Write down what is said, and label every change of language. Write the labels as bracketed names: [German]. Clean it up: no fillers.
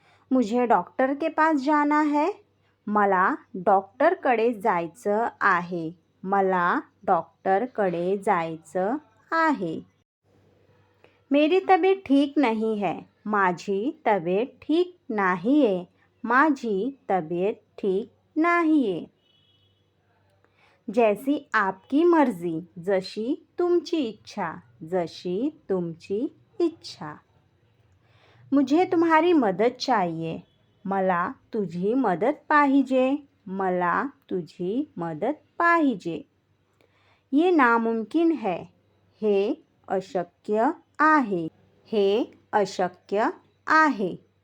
[Hindi] मुझे डॉक्टर के पास जाना है, [Marathi] मला डॉक्टरकडे जायचं आहे, मला डॉक्टरकडे जायचं आहे। [Hindi] मेरी तबीयत ठीक नहीं है, [Marathi] माझी तबीयत ठीक नाही आहे, माझी तबीयत ठीक नाही आहे। [Hindi] जैसी आपकी मर्जी, [Marathi] जशी तुमची इच्छा, जशी तुमची इच्छा. [Hindi] मुझे तुम्हारी मदद चाहिए, [Marathi] मला तुझी मदत पाहिजे, मला तुझी मदत पाहिजे. [Hindi] ये नामुमकिन है, [Marathi] हे अशक्य आहे, हे अशक्य आहे.